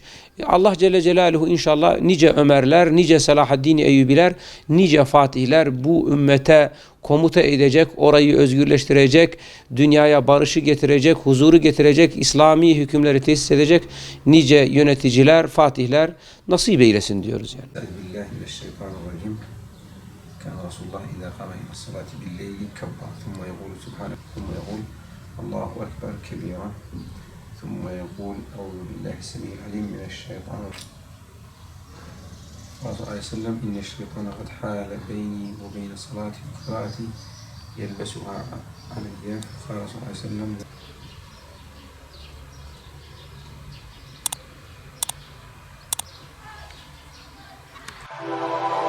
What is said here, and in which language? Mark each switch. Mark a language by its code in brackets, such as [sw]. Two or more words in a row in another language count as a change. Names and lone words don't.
[tr] Allah Celle Celaluhu inşallah nice Ömerler, nice Selahaddin Eyyubiler, nice Fatihler bu ümmete komuta edecek, orayı özgürleştirecek, dünyaya barışı getirecek, huzuru getirecek, İslami hükümleri tesis edecek nice yöneticiler, fatihler nasip eylesin diyoruz yani. Bismillahirrahmanirrahim. [ar] كان رسول الله إذا قام إلى الصلاة بالليل كبر ثم يقول سبحانه ثم يقول الله أكبر كبيرا ثم يقول أعوذ بالله السميع العليم من الشيطان قال صلى الله عليه وسلم إن الشيطان قد حال بيني وبين صلاتي وقراءتي يلبسها علي قال صلى الله عليه وسلم